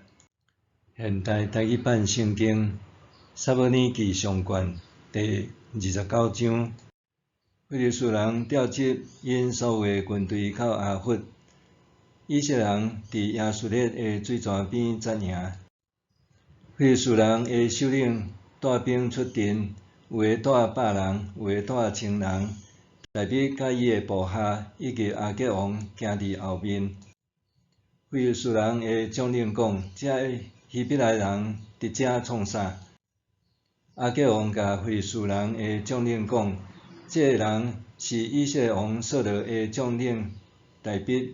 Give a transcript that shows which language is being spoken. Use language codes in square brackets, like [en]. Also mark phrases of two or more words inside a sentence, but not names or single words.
[nan] 现代台语版圣经撒母耳记上卷第29章。非利士人调集因所有军队到阿弗。以色列人伫亚述列的水泉边扎营，非利士人的首领带兵出阵，有的带100人，有的带1000人。大卫甲伊的部下以及亚吉王行伫后面。非利士人的将领讲：这希伯来人伫遮创啥？亚吉王甲非利士人的将领讲：这人是以色列王扫罗的将领大卫。